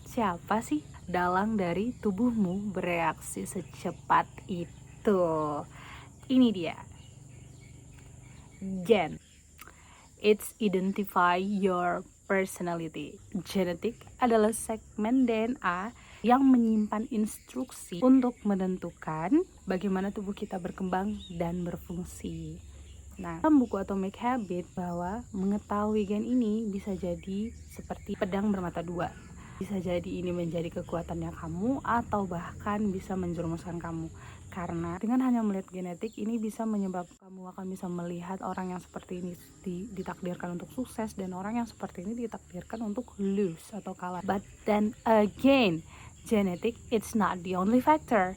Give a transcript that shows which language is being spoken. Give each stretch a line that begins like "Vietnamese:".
Indonesian: Siapa sih dalang dari tubuhmu bereaksi secepat itu? Ini dia, gen.
English: It's identify your personality.
Indonesian: Genetik adalah segmen DNA yang menyimpan instruksi untuk menentukan bagaimana tubuh kita berkembang dan berfungsi. Nah, dalam buku Atomic Habit bahwa mengetahui gen ini bisa jadi seperti pedang bermata dua. Bisa jadi ini menjadi kekuatannya kamu atau bahkan bisa menjerumuskan kamu. Karena dengan hanya melihat genetik ini bisa menyebabkan kamu akan bisa melihat orang yang seperti ini ditakdirkan untuk sukses dan orang yang seperti ini ditakdirkan untuk lose atau kalah.
English: But then again, genetic it's not the only factor.